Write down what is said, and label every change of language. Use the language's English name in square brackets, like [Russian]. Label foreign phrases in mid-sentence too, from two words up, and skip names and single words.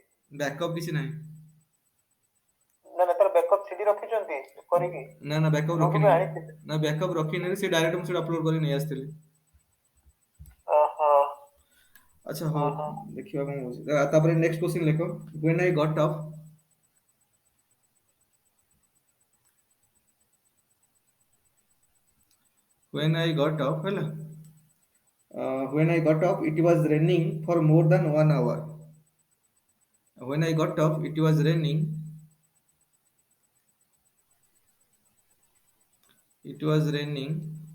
[Odia] ବ୍ୟାକଅପ୍ କିଛି ନାହିଁ। ନା ନା ତାର ବ୍ୟାକଅପ୍ ସିଡି ରଖିଛନ୍ତି କରିକି ନା ବ୍ୟାକଅପ୍ ଯୋଉଠୁ ବି ରଖିନି। ଆଣିଥିଲେ? ନା ବ୍ୟାକଅପ୍ ରଖିନି, ସେ ଡାଇରେକ୍ଟ ମୁଁ ସେଟା ଅପଲୋଡ କରି ନେଇ ଆସିଥିଲି। ଓହୋ। ଆଚ୍ଛା ହଉ, ଓହୋ। ଦେଖିବା କଣ ହଉଛି। ତାପରେ ନେକ୍ସଟ କ୍ୱେଶ୍ଚନ ଲେଖ, [English] when I got up when I got up ହେଲା, when I got up it was raining for more than 1 hour. When I got up it was raining, it was raining